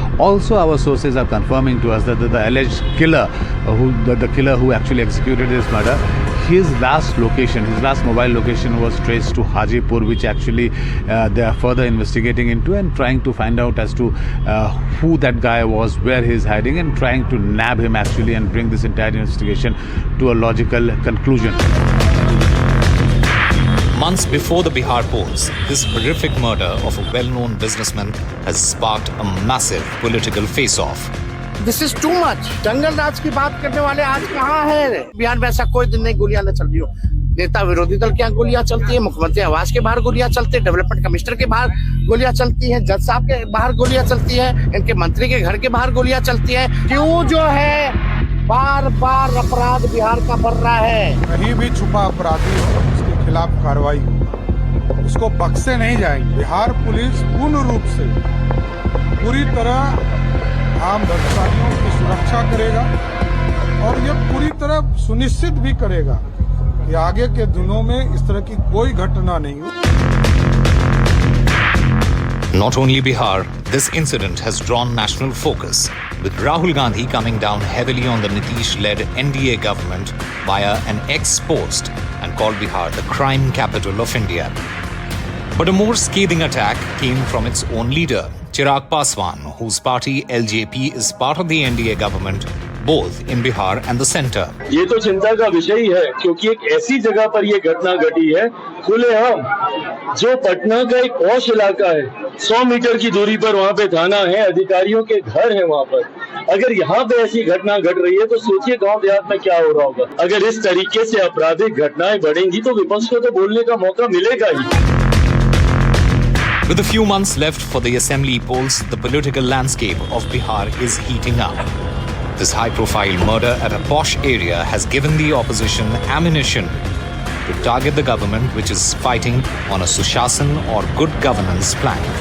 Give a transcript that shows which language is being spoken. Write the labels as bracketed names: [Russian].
[English] Also, our sources are confirming to us that the alleged killer, the killer who actually executed this murder, his last mobile location was traced to Hajipur, which actually they are further investigating into and trying to find out as to who that guy was, where he's hiding, and trying to nab him actually and bring this entire investigation to a logical conclusion. Months before the Bihar polls, this horrific murder of a well-known businessman has sparked a massive political face-off. This is too much. [Hindi] जंगल राज की बात करने वाले आज कहाँ है? बिहार में ऐसा कोई दिन नहीं गोलियां न चल रही हो। नेता विरोधी दल के यहाँ गोलियां चलती है, मुख्यमंत्री आवास के बाहर गोलियां चलती है, डेवलपमेंट कमिश्नर के बाहर गोलियां चलती है, जज साहब के बाहर गोलियां चलती है, इनके मंत्री के घर के बाहर गोलियां चलती है। क्यों जो है बार बार अपराध बिहार का बढ़ रहा है? कहीं भी छुपा अपराधी हो उसके खिलाफ कार्रवाई हो, उसको बख्शे नहीं जाएंगे। बिहार पुलिस पूर्ण रूप से पूरी तरह आम व्यवसायियों की सुरक्षा करेगा और ये पूरी तरह सुनिश्चित भी करेगा कि आगे के दिनों में इस तरह की कोई घटना नहीं हो। [English] Not only Bihar, this incident has drawn national focus, with Rahul Gandhi coming down heavily on the Nitish-led NDA government via an ex-post and called Bihar the crime capital of India. But a more scathing attack came from its own leader, Chirag Paswan, whose party LJP is part of the NDA government both in Bihar and the center. [Hindi] ये तो चिंता का विषय ही है, क्योंकि एक ऐसी जगह पर ये घटना घटी है खुलेआम, जो पटना का एक पॉश इलाका है। 100 मीटर की दूरी पर वहाँ पे थाना है, अधिकारियों के घर है वहाँ पर। अगर यहाँ पे ऐसी घटना घट रही है तो सोचिए गांव देहात में क्या हो रहा होगा। अगर इस तरीके से आपराधिक घटनाएं बढ़ेंगी तो विपक्ष को तो बोलने का मौका मिलेगा ही। [English] With a few months left for the assembly polls, the political landscape of Bihar is heating up. This high-profile murder at a posh area has given the opposition ammunition to target the government, which is fighting on a Sushasan or good governance plan.